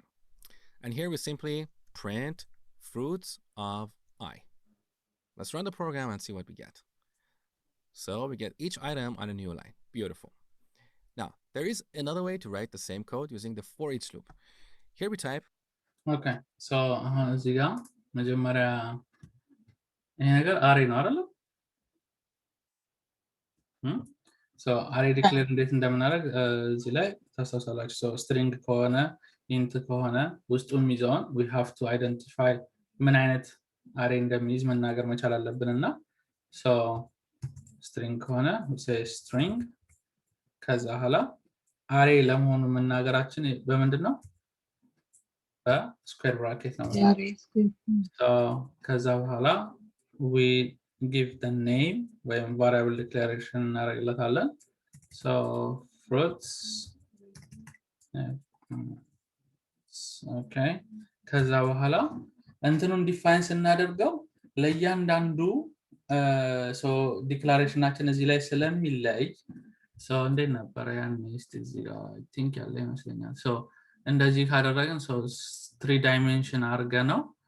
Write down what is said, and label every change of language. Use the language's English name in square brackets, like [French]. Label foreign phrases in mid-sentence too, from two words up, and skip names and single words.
[English] And here we simply print fruits of I. Let's run the program and see what we get. So we get each item on a new line. Beautiful. Now, there is another way to write the same code using the for each loop. Here we type. Okay, so [Amharic] እዚህ ጋር መጀመሪያ ይሄ ነገር አሬ ነው አይደል? so አሬ ዲክሌር እንዴት እንደምናደርግ እዚህ ላይ ታስተውላላችሁ። so string ከሆነ int ከሆነ ውስጡ የሚይዘውን [English] we have to identify [Amharic] ምን አይነት አሬ እንደሚይዝ መናገር መቻል አለብንና so string ከሆነ [English] we say string [Amharic] ከዛ ኋላ አሬ ለመሆኑ መናገራችን በምንድነው? በስኩዌር ብራኬት ነው። so ከዛ በኋላ [English] we give the name [Amharic] ወይም [English] variable declaration [Amharic] እናደርግለታለን so fruits okay ከዛ በኋላ እንትኑን ዲፋይን ስናደርገው ለእያንዳንዱ so ዲክላሬሽናችን እዚህ ላይ ስለሚለይ so እንዴት ነበር ያን እስቲ እዚህ ጋር [English] I think [Amharic] ያለ ይመስለኛል so እንደዚህ ካደረግን so 3 dimension አድርገ ነው